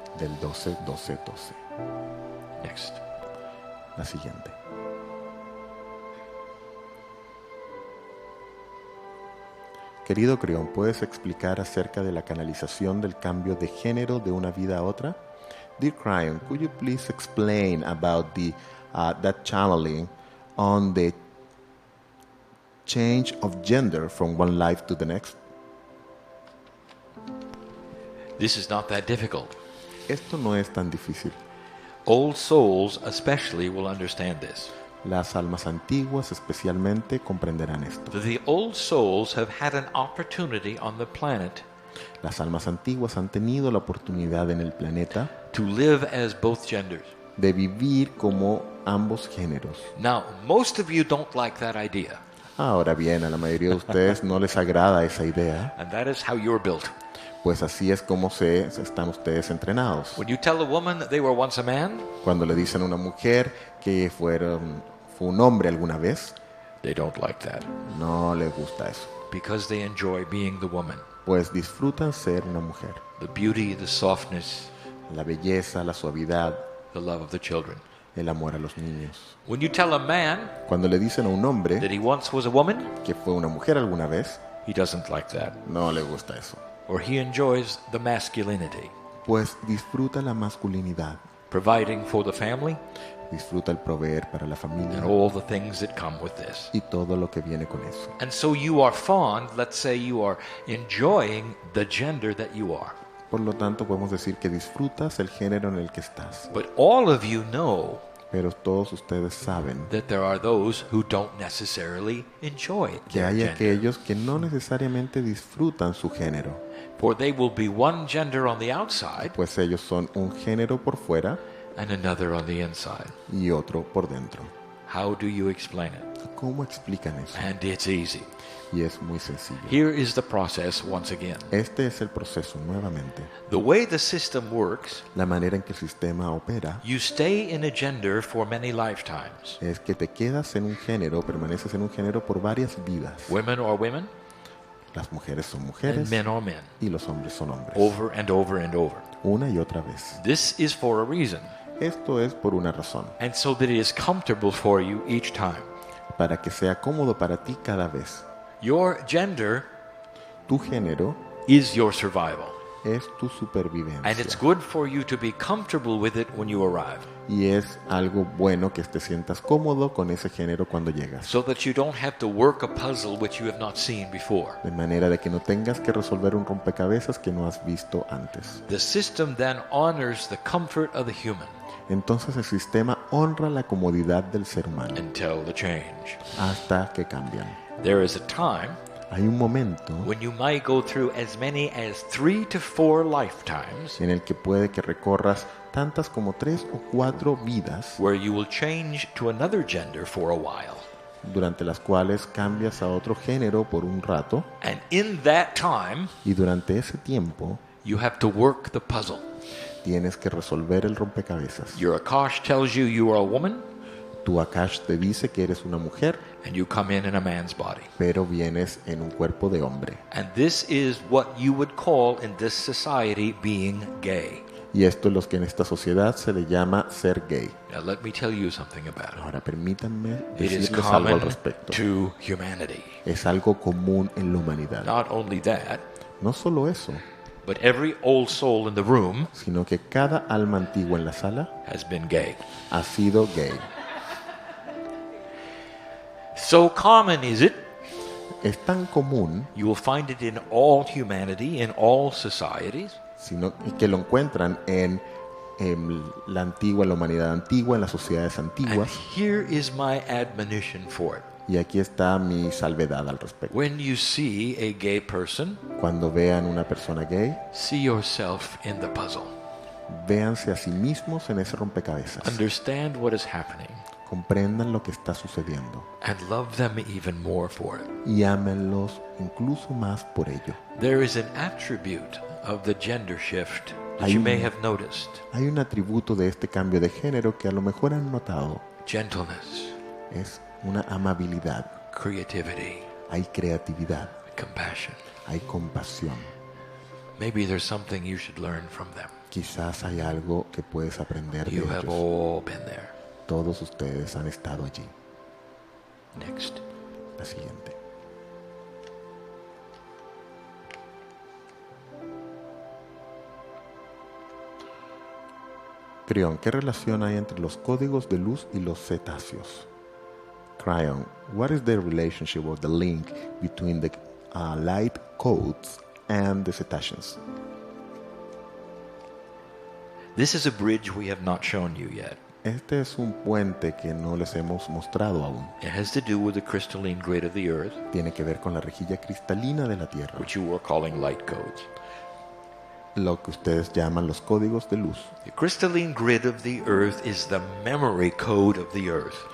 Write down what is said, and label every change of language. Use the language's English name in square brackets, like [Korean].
[Spanish] del 12, 12, 12. [English] Next. [Spanish] La siguiente. Querido Kryon, ¿puedes explicar acerca de la canalización del cambio de género de una vida a otra? [English] Dear Kryon, could you please explain about that channeling on the change of gender from one life to the next? This is not that difficult. [Spanish] Esto no es tan difícil. [English] Old souls especially will understand this. [Spanish] Las almas antiguas especialmente comprenderán esto. [English] The old souls have had an opportunity on the planet [Spanish] Las almas antiguas han tenido la oportunidad en el planeta [English] to live as both genders. [Spanish] de vivir como ambos géneros. [English] Now, most of you don't like that idea, [Spanish] Ahora bien, a la mayoría de ustedes no les agrada esa idea, [English] and that is how you're built. [Spanish] pues así es como están ustedes entrenados. [English] When you tell a woman that they were once a man, [Spanish] Cuando le dicen a una mujer que fue un hombre alguna vez, [English] they don't like that [Spanish] no les gusta eso, [English] because they enjoy being the woman. [Spanish] pues disfrutan ser una mujer. [English] The beauty, the softness, [Spanish] La belleza, la suavidad, [English] the love of the children. [Spanish] el amor a los niños. [English] When you tell a man [Spanish] Cuando le dicen a un hombre [English] that he once was a woman, [Spanish] que fue una mujer alguna vez, [English] he doesn't like that. [Spanish] no le gusta eso, [English] Or he enjoys the masculinity, [Spanish] pues disfruta la masculinidad, [English] providing for the family [Spanish] disfruta el proveer para la familia [English] and all the things that come with this. [Spanish] y todo lo que viene con eso. [English] And so you are fond, let's say you are enjoying the gender that you are. [Spanish] Por lo tanto, podemos decir que disfrutas el género en el que estás. [English] But all of you know [Spanish] Pero todos ustedes saben [English] that there are those who don't necessarily enjoy [Spanish] que [English] their [Spanish] hay [English] gender. [Spanish] aquellos que no necesariamente disfrutan su género, [English] For they will be one gender on the outside [Spanish] pues ellos son un género por fuera [English] and another on the inside. [Spanish] y otro por dentro. [English] How do you explain it? [Spanish] ¿Cómo explican eso? [English] And it's easy. [Spanish] Y es muy sencillo. [English] Here is the process once again. [Spanish] Este es el proceso nuevamente. [English] The way the system works, [Spanish] La manera en que el sistema opera [English] you stay in a gender for many lifetimes. [Spanish] es que te quedas en un género, permaneces en un género por varias vidas. [English] Women are women, [Spanish] Las mujeres son [English] and [Spanish] mujeres [English] men are men. [Spanish] y los hombres son hombres. [English] Over and over and over. [Spanish] Una y otra vez. [English] This is for a reason, [Spanish] Esto es por una razón, [English] and so that it is comfortable for you each time. [Spanish] para que sea cómodo para ti cada vez. [English] Your gender [Spanish] Tu género [English] is your survival, [Spanish] es tu [English] and it's [Spanish] supervivencia. [English] good for you to be comfortable with it when you arrive, [Spanish] Y es algo bueno que te sientas cómodo con ese género cuando llegas. [English] so that you don't have to work a puzzle which you have not seen before. [Spanish] De manera de que no tengas que resolver un rompecabezas que no has visto antes. [English] The system then honors the comfort of the human [Spanish] Entonces el sistema honra la comodidad del ser humano [English] until the change. [Spanish] hasta que cambian. [English] There is a time [Spanish] Hay un momento [English] when you might go through as many as 3 to 4 lifetimes [Spanish] en el que puede que recorras tantas como 3 o 4 vidas [English] where you will change to another gender for a while. [Spanish] durante las cuales cambias a otro género por un rato, [English] And in that time, [Spanish] y durante ese tiempo [English] you have to work the puzzle. [Spanish] tienes que resolver el rompecabezas. [English] Your Akash tells you you are a woman, [Spanish] Tu Akash te dice que eres una mujer, [English] and you come in a man's body. [Spanish] pero vienes en un cuerpo de hombre. [English] And this is what you would call in this society being gay. [Spanish] Y esto es lo que en esta sociedad se le llama ser gay. [English] Now let me tell you something about it. [Spanish] Ahora permítanme [English] It is [Spanish] decirles algo al [English] common [Spanish] respecto. [English] to humanity. [Spanish] Es algo común en la humanidad. [English] Not only that, [Spanish] No solo eso, [English] but every old soul in the room [Spanish] sino que cada alma antigua en la sala [English] has been gay. [Spanish] ha sido gay. [English] So common is it, [Spanish] Es tan común [English] you will find it in all humanity, in all societies, [Spanish] que lo encuentran en la antigua, en la humanidad antigua, en las sociedades [English] and [Spanish] antiguas. [English] here is my admonition for it. [Spanish] Y aquí está mi salvedad al respecto. [English] When you see a gay person, [Spanish] Cuando vean una persona gay, [English] see yourself in the puzzle. [Spanish] véanse a sí mismos en ese rompecabezas. [English] Understand what is happening [Spanish] Comprendan lo que está sucediendo [English] and love them even more for it. [Spanish] y ámenlos incluso más por ello. [English] There is an attribute of the gender shift that you may have noticed. [Spanish] Hay un atributo de este cambio de género que a lo mejor han notado. [English] Gentleness, [Spanish] Es una amabilidad, [English] creativity, [Spanish] hay creatividad, [English] compassion. [Spanish] hay compasión. [English] Maybe there's something you should learn from them. [Spanish] Quizás hay algo que puedes aprender de [English] You have [Spanish] ellos. [English] all been there. [Spanish] Todos ustedes han estado allí. [English] Next. [Spanish] La siguiente. Kryon, ¿qué relación hay entre los códigos de luz y los cetáceos? [English] Kryon, what is the relationship or the link between the light codes and the cetaceans? This is a bridge we have not shown you yet. [Spanish] Este es un puente que no les hemos mostrado aún. [English] It has to do with the crystalline grid of the earth, [Spanish] Tiene que ver con la rejilla cristalina de la Tierra, [English] which you were calling light codes. [Spanish] lo que ustedes llaman los códigos de luz. [English] The crystalline grid of the earth is the memory code of the earth.